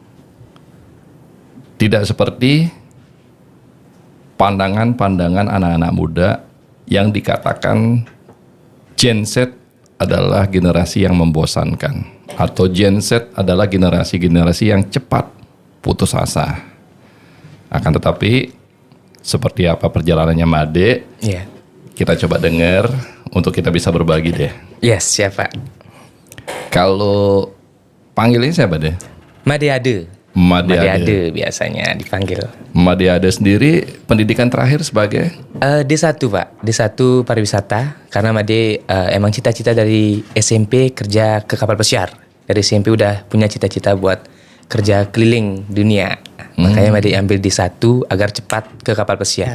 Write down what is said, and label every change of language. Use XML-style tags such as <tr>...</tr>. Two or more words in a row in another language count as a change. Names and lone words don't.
<id>Tidak seperti pandangan-pandangan anak-anak muda yang dikatakan Gen Z adalah generasi yang membosankan, atau Gen Z adalah generasi-generasi yang cepat putus asa. Akan tetapi seperti apa perjalanannya Made, Iya. kita coba dengar untuk kita bisa berbagi deh. Yes, siapa? Kalau panggilnya siapa deh? Made Ade. Made Made Ade. Ade biasanya dipanggil. Made Ade sendiri pendidikan terakhir sebagai D1 Pak, D1 pariwisata. Karena Made emang cita-cita dari SMP kerja ke kapal pesiar. Dari SMP udah punya cita-cita buat kerja keliling dunia. Makanya Made ambil D1 agar cepat ke kapal pesiar.</id>